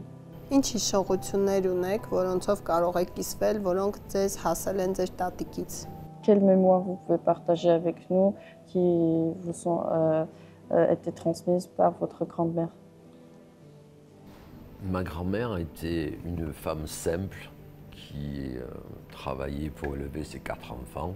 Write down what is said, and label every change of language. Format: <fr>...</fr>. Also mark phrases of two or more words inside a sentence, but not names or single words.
<hy>Ինչ հիշողություններ ունեք, որոնցով կարող եք կիսվել, որոնք ձեզ հասել են ձեր տատիկից։</hy> <fr>Quelle mémoire vous pouvez partager avec nous qui vous sont été transmises par votre grand-mère? Ma grand-mère était une femme simple qui travaillait pour élever ses 4 enfants.</fr>